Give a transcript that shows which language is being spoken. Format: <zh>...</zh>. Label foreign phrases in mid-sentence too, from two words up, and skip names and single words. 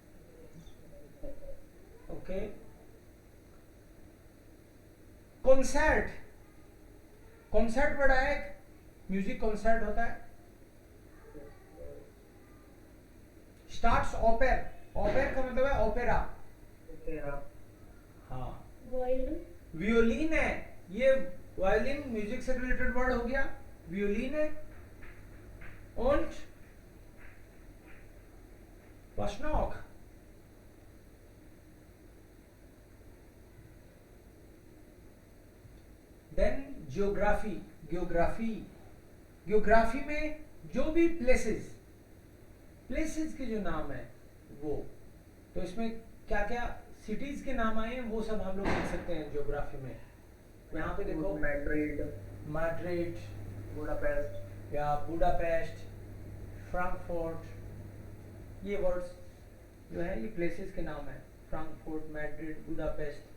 <hi>ओके, कॉन्सर्ट, कॉन्सर्ट वर्ड आया,</hi> <en>music concert</en> <hi>होता है। स्टार्ट्स ओपेर, ओपेर का मतलब है ओपेरा, हाँ। वियोलिन है, ये</hi> <en>violin music</en> <hi>से रिलेटेड वर्ड हो गया, वियोलिन है।</hi> <de>Und was noch?</de> <en>Then geography, geography, geography</en> <hi>में जो भी</hi> <en>places, places</en> <hi>के जो नाम है वो, तो इसमें क्या क्या cities के नाम आए हैं वो सब हम लोग देख सकते हैं geography में। यहाँ पे देखो मैड्रिड, मैड्रिड बुडापेस्ट, या बुडापेस्ट, फ्रैंकफर्ट, ये वर्ड्स जो है ये प्लेसेस के नाम है, फ्रैंकफर्ट, मैड्रिड, बुडापेस्ट।</hi>